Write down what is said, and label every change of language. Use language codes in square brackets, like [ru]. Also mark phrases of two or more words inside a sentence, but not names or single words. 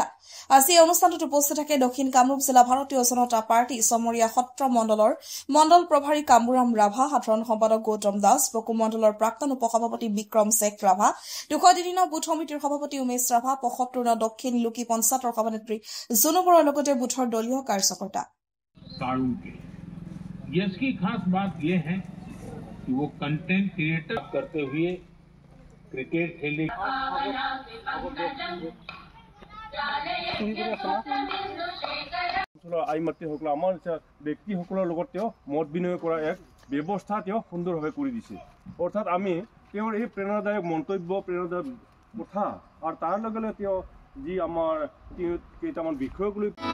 [as] আজি এই অনুষ্ঠানটোত উপস্থিত থাকে দক্ষিণ কামৰূপ জিলা ভাৰতীয় জনতা পাৰ্টি চমৰীয়া সত্ৰ মণ্ডলৰ মণ্ডল প্ৰভাৰী কামুৰাম ৰাভা, সাধাৰণ সম্পাদক গৌতম দাস, বকো মণ্ডলৰ প্ৰাক্তন উপসভাপতি বিক্ৰম শেখ ৰাভা, 203 নং বুথ সমিতিৰ সভাপতি উমেশ ৰাভা, 75 নং দক্ষিণ লুকি পঞ্চায়তৰ সভানেত্ৰী জুনু বৰাৰ লগতে বুথৰ দলীয় कार्यकर्ता। [hi] इसकी खास बात यह है कि वो [en] content creator [hi] करते हुए क्रिकेट खेलने [as] আইমাতৃ সকল আমাৰ ব্যক্তিসকলৰ লগত তেওঁ মত বিনিময় কৰা এক ব্যৱস্থা তেওঁ সুন্দৰভাৱে কৰি দিছে। অৰ্থাৎ আমি তেওঁৰ এই প্ৰেৰণাদায়ক মন্তব্য, প্ৰেৰণাদায়ক কথা আৰু তাৰ লগে লগে তেওঁ যি আমাৰ কেইটামান বিষয়ক লৈ